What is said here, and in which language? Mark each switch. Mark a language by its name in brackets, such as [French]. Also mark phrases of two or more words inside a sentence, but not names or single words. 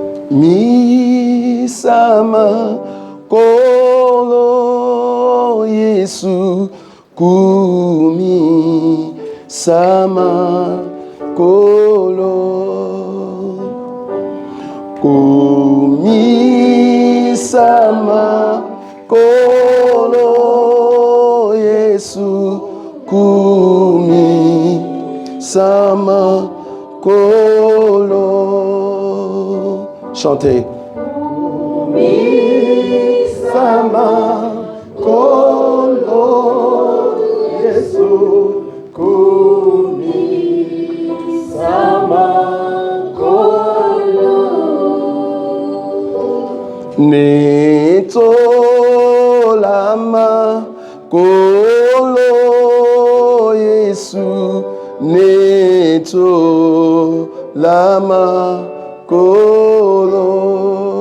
[Lingala] Misama kolo Yesu kumi sama kolo kumi sama kolo Yesu kumi sama kolo. [French] Chantez. [Lingala] Kumi sama kolo Yesu kumi sama kolo. Neto lama kolo Yesu neto lama kolo.